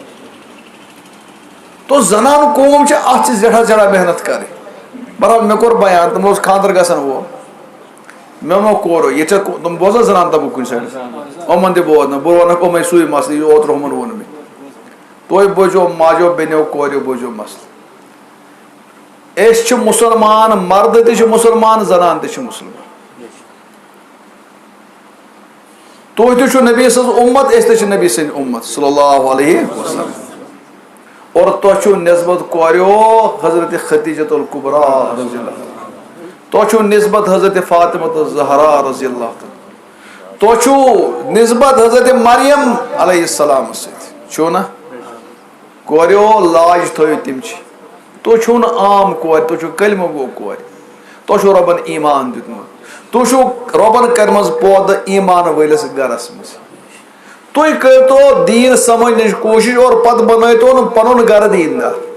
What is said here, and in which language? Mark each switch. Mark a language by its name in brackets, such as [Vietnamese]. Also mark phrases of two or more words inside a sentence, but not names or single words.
[Kashmiri] تو زنان قوم چھِ اتھ چھِ زیٹھا زیٹھا محنت کرٕنۍ بہرحال مےٚ کوٚر بیان تِمو اوس خانٛدر گژھن وول مےٚ ووٚنمو کوٚر ییٚتہِ چھا تِم بوزان زنان طبقہٕ کُنہِ سایڈٕ یِمن تہِ بوزنہٕ بہٕ وَنکھ یِمے سُے مسلہٕ یہِ اوترٕ ہُمن ووٚن مےٚ تُہۍ بوٗزِو ماجو بیٚنیو کوریو بوٗزِو مسلہٕ أسۍ چھِ مُسلمان مرد تہِ چھِ مُسلمان زنان تہِ چھِ مُسلمان تُہۍ تہِ چھِو نبی سٕنٛز اُمت أسۍ تہِ چھِ نبی سٕنٛدۍ اُمت [Arabic] صلی اللہ علیہ وسلم [Kashmiri] اور تۄہہِ چھُو نسبت کوریو حضرت خدیجۃ الکبریٰ [Arabic] رضی اللہ [Kashmiri] تۄہہِ چھُو نسبت حضرت فاطمۃ زہرا [Arabic] رضی اللہ [Kashmiri] تۄہہِ چھُو نسبت حضرت مریم [Arabic] علیہ السلام [Kashmiri] سۭتۍ چھُو نا کوریو لاج تھٲیِو تِم چھِ تُہۍ چھُو نہٕ عام کورِ تُہۍ چھُو کلمہٕ گوٚو کورِ تۄہہِ چھُو رۄبن ایمان دیُتمُت تُہۍ چھُو رۄبن کٔرمٕژ پٲدٕ ایمان وٲلِس گرس منٛز تُہۍ کٔرۍتو دیٖن سمجھنٕچ کوٗشش اور پتہٕ بنٲیتو نہٕ پنُن گرٕ دیٖندار